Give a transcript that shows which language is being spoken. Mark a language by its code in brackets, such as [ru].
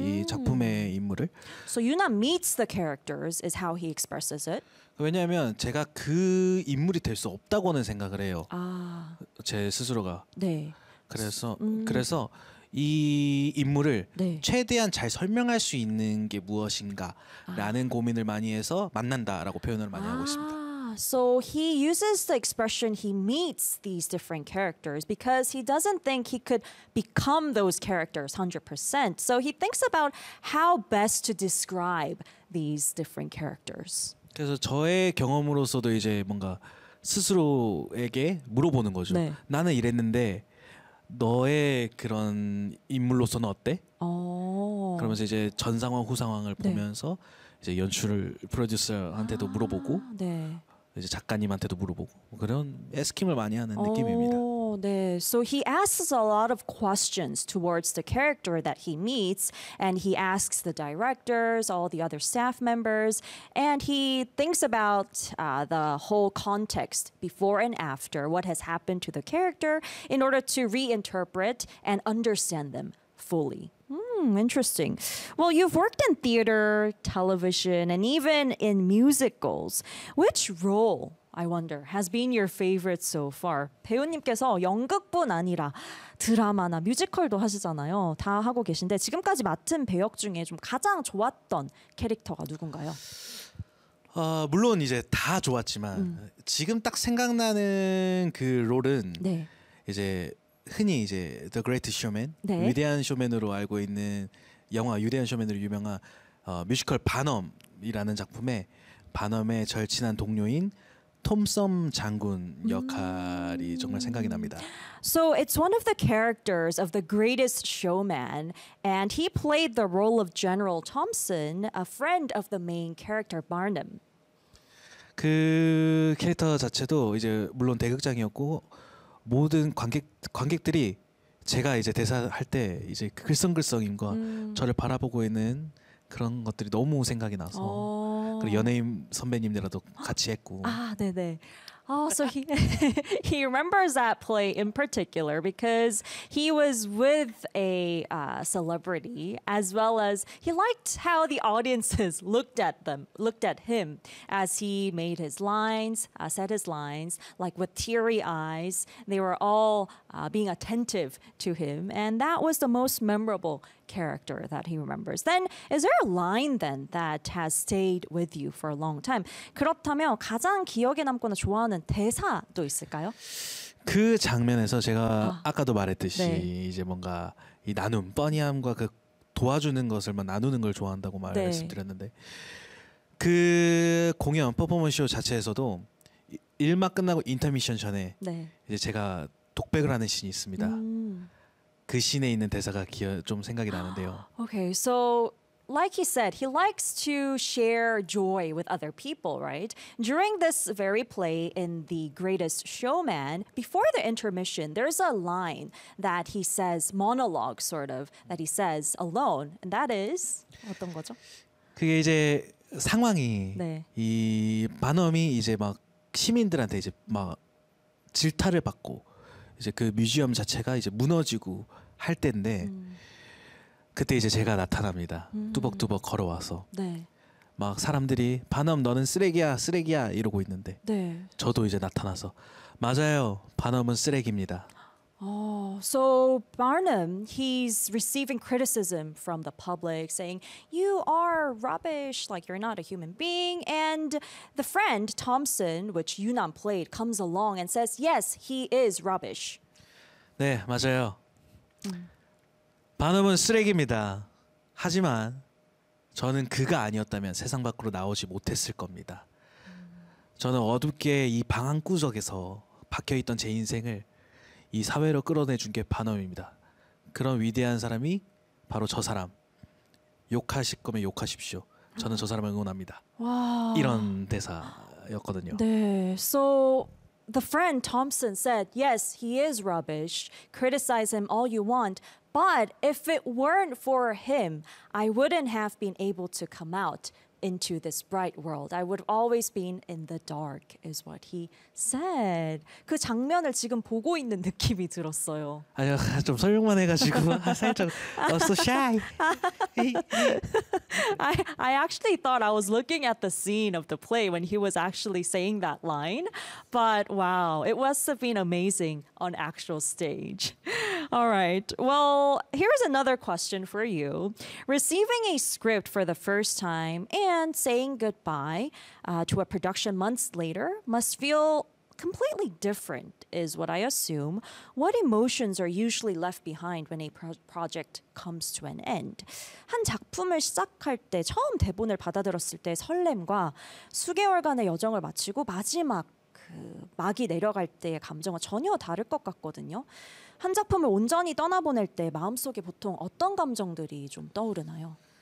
[ko] 이 작품의 인물을. [en] So Yoo-nam meets the characters is how he expresses it. [ko] 왜냐하면 제가 그 인물이 될 수 없다고는 생각을 해요. 아. 제 스스로가. 네. 그래서 이 인물을 네. 최대한 잘 설명할 수 있는 게 무엇인가라는 아. 고민을 많이 해서 만난다라고 표현을 많이 하고 있습니다. [en] So he uses the expression he meets these different characters because he doesn't think he could become those characters 100%. So he thinks about how best to describe these different characters. [ko] 그래서 저의 경험으로서도 이제 뭔가 스스로에게 물어보는 거죠. 네. 나는 이랬는데 너의 그런 인물로서는 어때? 그러면서 이제 전 상황 후 상황을 네. 보면서 이제 연출을 프로듀서한테도 아~ 물어보고 네. 이제 작가님한테도 물어보고 그런 에스킴을 많이 하는 느낌입니다. 네. [en] So he asks a lot of questions towards the character that he meets, and he asks the directors, all the other staff members, and he thinks about the whole context before and after, what has happened to the character, in order to reinterpret and understand them fully. Interesting. Well, you've worked in theater, television, and even in musicals. Which role, I wonder, has been your favorite so far? [ko] 배우님께서 연극뿐 아니라 드라마나 뮤지컬도 하시잖아요. 다 하고 계신데 지금까지 맡은 배역 중에 좀 가장 좋았던 캐릭터가 누군가요? 물론 이제 다 좋았지만 지금 딱 생각나는 그 롤은 네. 이제 흔히 이제 The Great Showman, 네. 위대한 쇼맨으로 알고 있는 영화 위대한 쇼맨으로 유명한 뮤지컬 반엄이라는 작품에 반엄의 절친한 동료인 톰섬 장군 역할이 정말 생각이 납니다. [en] So it's one of the characters of The Greatest Showman, and he played the role of General Thompson, a friend of the main character Barnum. [ko] 그 캐릭터 자체도 이제 물론 대극장이었고. 모든 관객들이 제가 이제 대사할 때 이제 글썽글썽임과 저를 바라보고 있는 그런 것들이 너무 생각이 나서 그리고 연예인 선배님들하고 같이 했고 아 네네 [en] so he remembers that play in particular because he was with a celebrity as well as he liked how the audiences looked at him as he made his lines, said his lines, like with teary eyes. They were all being attentive to him, and that was the most memorable character that he remembers. Then, is there a line then that has stayed with you for a long time? [ko] 그렇다면 가장 기억에 남거나 좋아하는 대사도 있을까요? 그 장면에서 제가 아까도 말했듯이 네. 이제 뭔가 이 나눔, 뻔히함과 그 도와주는 것을 막 나누는 걸 좋아한다고 말 네. 말씀드렸는데 그 공연 퍼포먼스 쇼 자체에서도 1막 끝나고 인터미션 전에 네. 이제 제가 독백을 하는 신이 있습니다. 그 신에 있는 대사가 좀 생각이 나는데요. [en] Okay, so like he said, he likes to share joy with other people, right? During this very play in The Greatest Showman, before the intermission, there's a line that he says, monologue sort of, that he says alone, and that is [ko] 어떤 거죠? 그게 이제 상황이 네. 이 반엄이 이제 막 시민들한테 이제 막 질타를 받고 이제 그 뮤지엄 자체가 이제 무너지고 할 때인데 그때 이제 제가 나타납니다. 뚜벅뚜벅 걸어와서 네. 막 사람들이 반엄 너는 쓰레기야 쓰레기야 이러고 있는데 네. 저도 이제 나타나서 맞아요 반엄은 쓰레기입니다. [en] Oh, so Barnum, he's receiving criticism from the public saying, you are rubbish, like you're not a human being. And the friend, Thompson, which Yunnam played, comes along and says, yes, he is rubbish. [ko] 네, 맞아요. 반음은 쓰레기입니다. 하지만 저는 그가 아니었다면 세상 밖으로 나오지 못했을 겁니다. 저는 어둡게 이 방 한 구석에서 박혀있던 제 인생을 이 사회로 끌어내준 게 반엄입니다. 그런 위대한 사람이 바로 저 사람. 욕하실 거면 욕하십시오. 저는 저 사람을 응원합니다. 와. 이런 대사였거든요. 네. [en] So the friend Thompson said, yes, he is rubbish. Criticize him all you want. But if it weren't for him, I wouldn't have been able to come out into this bright world. I would have always been in the dark, is what he said. [ko] 그 장면을 지금 보고 있는 느낌이 들었어요. 아니요, 좀 설명만 해가지고 살짝 [en] so shy. I actually thought I was looking at the scene of the play when he was actually saying that line. But wow, it must have been amazing on actual stage. All right. Well, here's another question for you. Receiving a script for the first time and saying goodbye to a production months later must feel completely different, is what I assume. What emotions are usually left behind when a project comes to an end? [ko] 한 작품을 시작할 때 처음 대본을 받아들었을 때 설렘과 수개월간의 여정을 마치고 마지막 그 막이 내려갈 때의 감정은 전혀 다를 것 같거든요. 한 작품을 온전히 떠나보낼 때 마음속에 보통 어떤 감정들이 좀 떠오르나요?